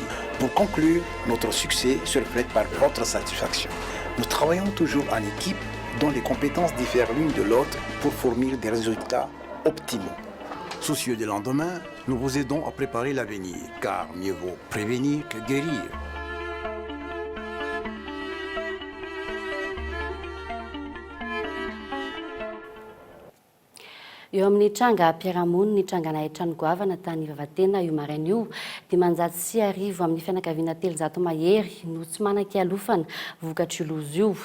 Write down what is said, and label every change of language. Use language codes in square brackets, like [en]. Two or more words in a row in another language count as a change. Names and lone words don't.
[fr] Pour conclure, notre succès se reflète par votre satisfaction. Nous travaillons toujours en équipe dont les compétences diffèrent l'une de l'autre pour fournir des résultats optimaux. Soucieux du lendemain, nous vous aidons à préparer l'avenir, car mieux vaut prévenir que guérir. [mg] Eo amin'ny tranga mpiaramonina ny trangana trano goavana tany Vavatena io maraina io dia manjaty sy arivo amin'ny fianakaviana 300 mahery no tsy manan-kialofana vokatry lozo io.